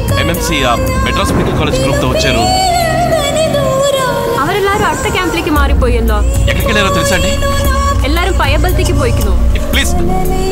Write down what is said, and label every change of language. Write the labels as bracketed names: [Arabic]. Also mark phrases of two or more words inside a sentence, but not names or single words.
[Telugu] MMC మెడ్రాస్ మెడికల్ కాలేజ్ గ్రూప్ తో వచ్చారు. [Malayalam] അവരെല്ലാരും അടുത്ത ക്യാമ്പിലേക്ക് മാറിപ്പോയല്ലോ. [Telugu] ఎక్కడికి వెళ్ళారో తెలుసా అండి? [Malayalam] എല്ലാരും പയബലത്തേക്ക് പോയിക്കുന്നു. [Telugu] ప్లీజ్